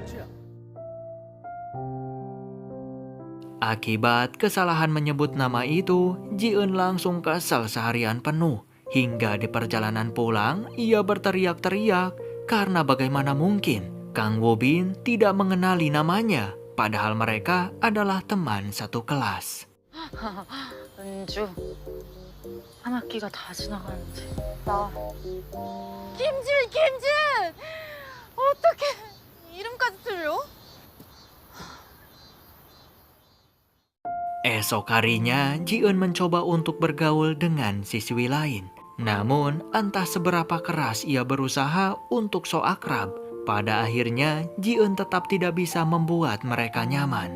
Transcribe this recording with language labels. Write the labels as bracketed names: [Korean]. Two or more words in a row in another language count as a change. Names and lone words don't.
[Indonesian] Akibat kesalahan menyebut nama itu, Ji-eun langsung kesal seharian penuh. Hingga di perjalanan pulang, ia berteriak-teriak karena bagaimana mungkin Kang Woo-bin tidak mengenali namanya, padahal mereka adalah teman satu kelas. [Korean] 은주 한 학기가 다 지나가는데 나 김준 어떻게 이름까지 틀려? [Indonesian] Esok harinya, Ji-eun mencoba untuk bergaul dengan siswi lain. Namun, entah seberapa keras ia berusaha untuk so akrab, pada akhirnya Ji-eun tetap tidak bisa membuat mereka nyaman.